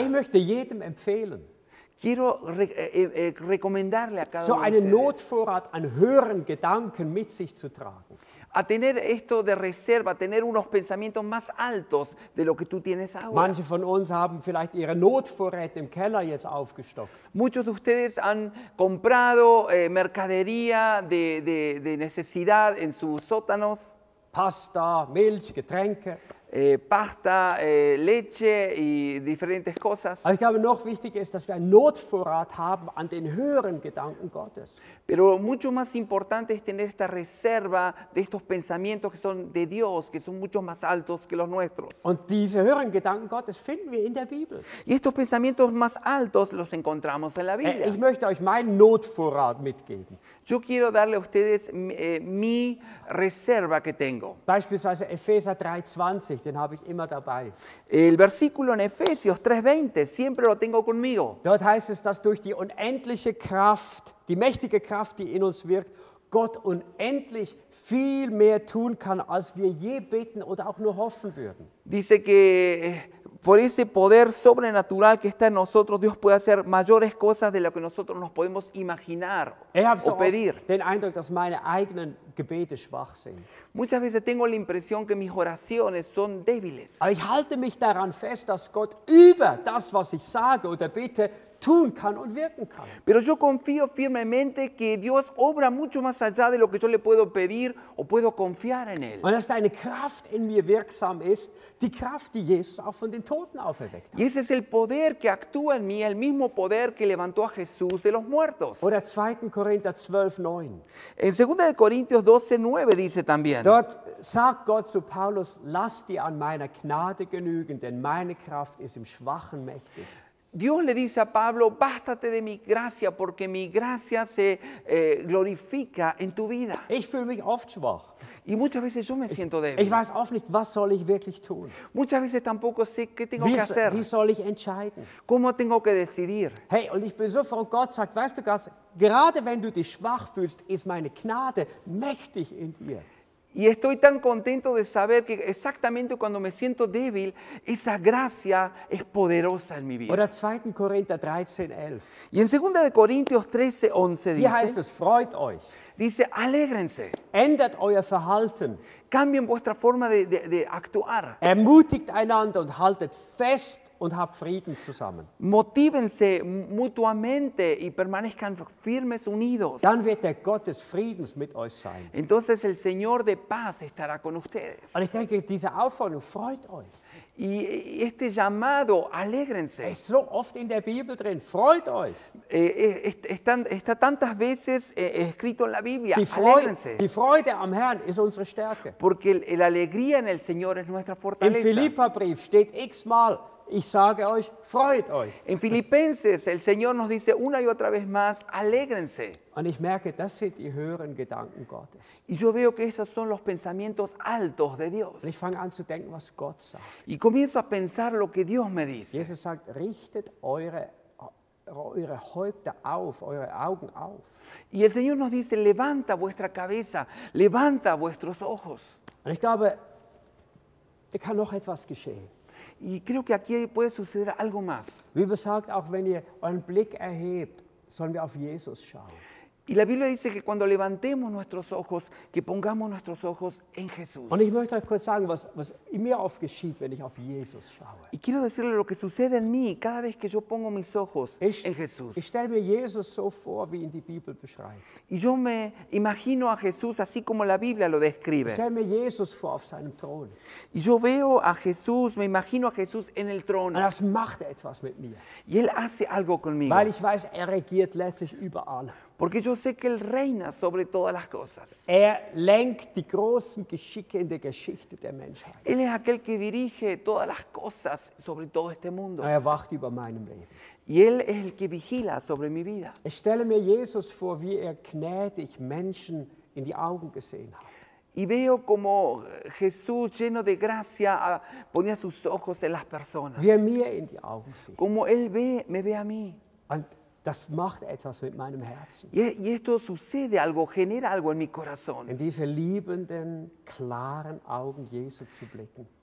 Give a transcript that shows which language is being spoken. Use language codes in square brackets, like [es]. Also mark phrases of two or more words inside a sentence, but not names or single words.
[de] Ich möchte jedem empfehlen, [es] Quiero recomendarle a cada [de] so [es] uno de [de] einen [es] ustedes [de] Notvorrat an höheren Gedanken mit sich zu tragen. [es] a tener esto de reserva, a tener unos pensamientos más altos de lo que tú tienes ahora. [de] Manche von uns haben vielleicht ihre Notvorräte im Keller jetzt aufgestockt. [es] Muchos de ustedes han comprado mercadería de necesidad en sus sótanos, [de] Pasta, Milch, Getränke. [es] pasta, leche y diferentes cosas. [de] Aber ich glaube, noch wichtiger ist, dass wir einen Notvorrat haben an den höheren Gedanken Gottes. [es] Pero mucho más importante es tener esta reserva de estos pensamientos que son de Dios, que son mucho más altos que los nuestros. [de] Und diese höheren Gedanken Gottes finden wir in der Bibel. [es] Y estos pensamientos más altos los encontramos en la [de] Ich [es] Biblia. [de] möchte euch meinen Notvorrat mitgeben. [es] Yo quiero darle a ustedes mi reserva que tengo. [de] Beispielsweise Epheser 3,20, den habe ich immer dabei. [es] El versículo en Efesios 3:20, siempre lo tengo conmigo. [de] Dort heißt es, dass durch die unendliche Kraft, die mächtige Kraft, die in uns wirkt, Gott unendlich viel mehr tun kann, als wir je beten oder auch nur hoffen würden. [es] Dice que por ese poder sobrenatural que está en nosotros, Dios puede hacer mayores cosas de lo que nosotros nos podemos imaginar [de] Ich habe so [es] o pedir. [de] oft den Eindruck, dass meine eigenen Gebete schwach sind. [es] Muchas veces tengo la impresión que mis oraciones son débiles. [de] Aber ich halte mich daran fest, dass Gott über das, was ich sage oder bitte, tun kann und wirken kann. [es] Pero yo confío firmemente que Dios obra mucho más allá de lo que yo le puedo pedir o puedo confiar en Él. [de] Und dass eine Kraft in mir wirksam ist, die Kraft, die Jesus auch von den Toten auferweckt hat. [es] Y ese es el poder que actúa en mí, el mismo poder que levantó a Jesús de los muertos. [de] Oder 2. Korinther 12,9. [es] En 2 de Corintios 12:9 dice también. [de] Dort sagt Gott zu Paulus, lass dir an meiner Gnade genügen, denn meine Kraft ist im Schwachen mächtig. [es] Dios le dice a Pablo, bástate de mi gracia porque mi gracia se glorifica en tu vida. [de] Ich fühle mich oft schwach. [es] Y muchas veces yo me siento [de] Ich [es] débil. [de] weiß oft nicht, was soll ich wirklich tun? [es] Muchas veces tampoco sé qué tengo que hacer, [de] Wie soll ich entscheiden? [es] cómo tengo que decidir. [de] Hey, und ich bin so froh, Gott sagt, weißt du was, gerade wenn du dich schwach fühlst, ist meine Gnade mächtig in dir. [es] Y estoy tan contento de saber que exactamente cuando me siento débil, esa gracia es poderosa en mi vida. [de] Oder 2. Korinther 13,11. [es] Y en 2 de Corintios 13:11 [de] Hier heißt [es] dice, [de] es, freut euch, [es] alégrense, [de] ändert euer Verhalten, [es] cambien vuestra forma de actuar, [de] ermutigt einander und haltet fest und habt Frieden zusammen. [es] motívense mutuamente y permanezcan firmes, unidos. [de] Dann wird der Gott des Friedens mit euch sein. [es] Entonces el Señor de paz estará con ustedes. [de] Und ich denke, diese Aufforderung, freut euch. [es] Y este llamado, alégrense, [de] Ist so oft in der Bibel drin, freut euch. [es] está tantas veces escrito en la Biblia, alégrense. [de] Die Freude am Herrn ist unsere Stärke. [es] Porque la alegría en el Señor es nuestra [de] Im [es] fortaleza. [de] Philipperbrief steht x-mal, ich sage euch, freut euch. [es] En Filipenses el Señor nos dice una y otra vez más, alégrense. [de] Und ich merke, das sind die höheren Gedanken Gottes. [es] Y yo veo que esos son los pensamientos altos de Dios. [de] Und ich fange an zu denken, was Gott sagt. [es] Y comienzo a pensar lo que Dios me dice. [de] Jesus sagt, richtet eure Häupter auf, eure Augen auf. [es] Y el Señor nos dice, levanta vuestra cabeza, levanta vuestros ojos. [de] Und ich glaube, da kann noch etwas geschehen. [es] Y creo que aquí puede suceder algo más. [de] Die Bibel sagt auch, wenn ihr euren Blick erhebt, sollen wir auf Jesus schauen. [es] Y la Biblia dice que cuando levantemos nuestros ojos, que pongamos nuestros ojos en Jesús. [de] Und ich möchte euch kurz sagen, was in mir oft geschieht, wenn ich auf Jesus schaue. [es] Y quiero decirle lo que sucede en mí cada vez que yo pongo mis ojos en Jesús. [de] Ich stelle mir Jesus so vor, wie ihn die Bibel beschreibt. [es] Y yo me imagino a Jesús así como la Biblia lo [de] Ich [es] describe. [de] stelle mir Jesus vor auf seinem Thron. [es] Y yo veo a Jesús, me imagino a Jesús en el [de] Und [es] trono. [de] das macht etwas mit mir. [es] Y Él hace algo conmigo. [de] Weil ich weiß, er regiert letztlich überall. [es] Porque yo sé que Él reina sobre todas las cosas. [de] Er lenkt die großen Geschicke in der Geschichte der Menschheit. [es] Él es aquel que dirige todas las cosas sobre todo este mundo. [de] Er wacht über meinem Leben. [es] Y Él es el que vigila sobre mi vida. [de] Ich stelle mir Jesus vor, wie er gnädig Menschen in die Augen gesehen hat. [es] Y veo como Jesús, lleno de gracia, ponía sus ojos en las personas. [de] Wie er mir in die Augen sieht. [es] Como Él me ve a mí. [de] Und das macht etwas mit meinem Herzen. [es] Y esto sucede algo, genera algo en mi corazón. [de] In diese liebenden, klaren Augen Jesu zu blicken.